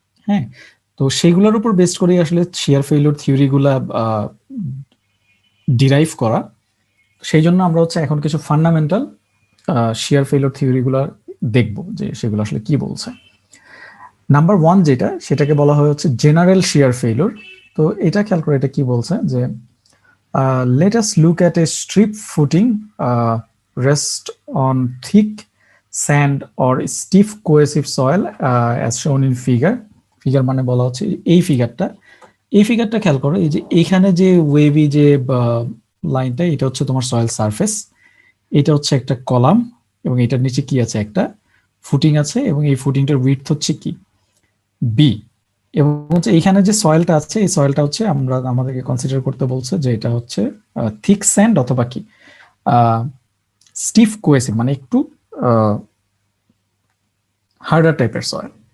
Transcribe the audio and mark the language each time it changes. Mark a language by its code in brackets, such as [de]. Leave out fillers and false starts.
[bn] হ্যাঁ, তো সেইগুলোর উপর বেস্ড করে আসলে শিয়ার ফেলিউর থিওরিগুলা ডিরাইভ করা। সেই জন্য আমরা হচ্ছে এখন কিছু ফান্ডামেন্টাল শিয়ার ফেলিউর থিওরিগুলা দেখব যে সেগুলো আসলে কি বলছে। নাম্বার ওয়ান যেটা, সেটাকে বলা হয় হচ্ছে জেনারেল শিয়ার ফেলিউর। তো এটা খেয়াল করে এটা কি বলছে যে [en] let us look at a strip footing rest on thick sand or stiff cohesive soil as shown in figure [bn] মানে বলা হচ্ছে এই ফিগারটা খেয়াল করো। এই যে এখানে যে ওয়েভি যে লাইনটা, এটা হচ্ছে তোমার সয়েল সারফেস, এটা হচ্ছে একটা কলাম এবং এটার নিচে কি আছে, একটা ফুটিং আছে এবং এই ফুটিংটার উইডথ হচ্ছে কি বি। এবং হচ্ছে এইখানে যে সয়েলটা আছে এই সয়েলটা হচ্ছে আমাদেরকে কনসিডার করতে বলছে যে এটা হচ্ছে থিক স্যান্ড অথবা কি স্টিফ কোয়েসিভ, মানে একটু হার্ডার টাইপের সয়েল।